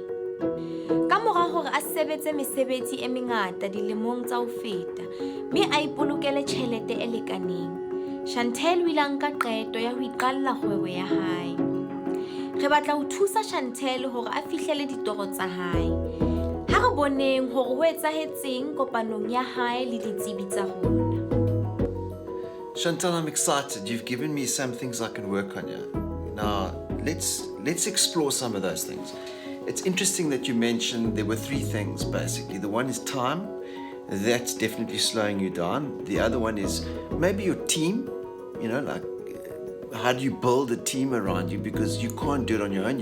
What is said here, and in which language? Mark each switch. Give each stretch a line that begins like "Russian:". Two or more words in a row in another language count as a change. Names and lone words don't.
Southern Sotho: Ka mora hore a sebetse mesebetsi e mengata dilemong tsa ho feta, mme a ipolokele tjhelete e lekaneng, Chantel o ile a nka qeto ya ho iqalla kgwebo ya hae. re batla ho thusa Chantel hore a fihlele ditoro tsa hae. Ha re boneng hore ho etsahetseng kopanong ya hae le ditsebi tsa rona.
English: Chantel, I'm excited. You've given me some things I can work on here. Now, let's explore some of those things. It's interesting that you mentioned there were three things, basically. The one is time. That's definitely slowing you down. The other one is maybe your team, like how do you build a team around you, because you can't do it on your own.